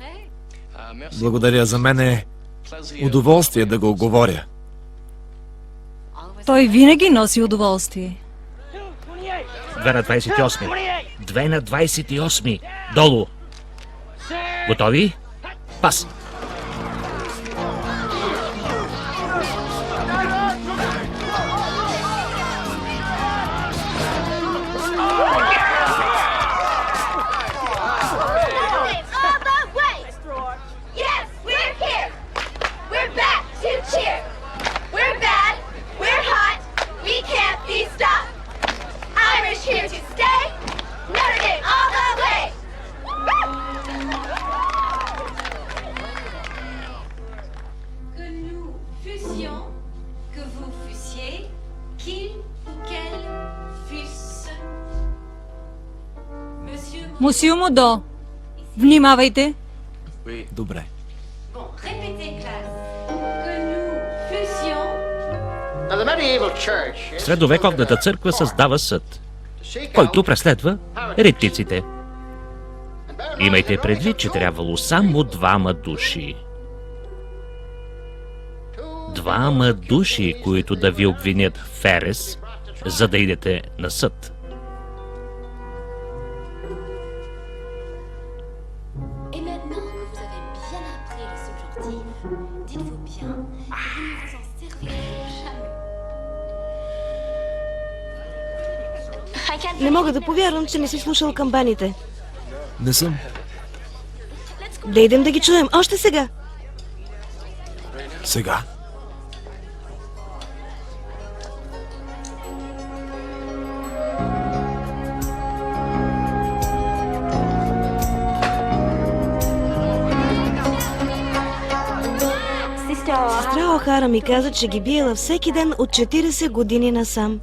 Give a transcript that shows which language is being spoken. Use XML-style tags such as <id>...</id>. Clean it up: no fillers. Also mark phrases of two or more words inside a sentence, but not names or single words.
<bg>Благодаря, за мен е удоволствие да го говоря. Той винаги носи удоволствие. 2 на 28. 2 на 28. Долу. Готови? Пас.</bg> <en>All the way! Yes, we're here! We're back to cheer! We're bad, we're hot, we can't be stopped! Irish here to stay! Notre Dame all the way!</en> <fr>Que nous fussions, que vous fussiez, qu'il ou qu'elle fusse. Monsieur</fr> <bg>Мусио Модо, внимавайте. Добре.</bg> <fr>Bon, répétez, classe. Que nous fussions,</fr> <bg>Средовековната църква създава съд, който преследва еретиците. Имайте предвид, че трябвало само 2 души. 2 души, които да ви обвинят в ерес, за да идете на съд.</bg> <fr>et maintenant que vous avez bien appris le subjonctif, dites-vous bien que vous ne vous en servirez jamais.</fr> <bg>Не мога да повярвам, че не си слушал камбаните. Не съм. Да идем да ги чуем още сега. Сега. Сестра Охара ми каза, че ги биела всеки ден от 40 години насам.</bg>